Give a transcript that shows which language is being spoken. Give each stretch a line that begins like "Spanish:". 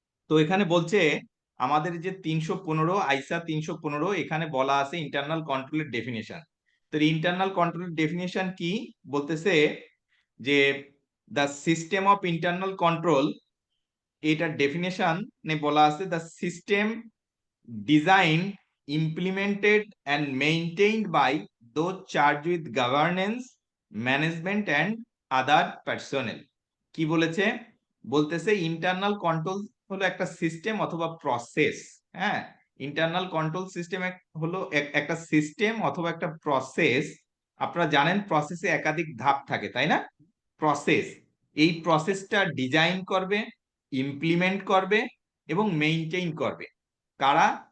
Bangla: তো এখানে বলছে আমাদের যে 315, আইসা 315, এখানে বলা আছে ইন্টারনাল কন্ট্রোলের ডেফিনেশন। তো ইন্টারনাল কন্ট্রোলের ডেফিনেশন কি বলতেছে যে
English: the system of internal control,
Bangla: এটার ডেফিনেশন বলা আছে
English: The system design implemented and maintained by those charged with governance, management and other personnel.
Bangla: কি বলেছে? বলতেছে ইন্টারনাল কন্ট্রোল হলো একটা সিস্টেম অথবা প্রসেস। হ্যাঁ, ইন্টারনাল কন্ট্রোল সিস্টেম হলো একটা সিস্টেম অথবা একটা প্রসেস। আপনারা জানেন প্রসেসে একাধিক ধাপ থাকে, তাই না? প্রসেস, এই প্রসেসটা ডিজাইন করবে, ইমপ্লিমেন্ট করবে এবং মেইনটেইন করবে কারা?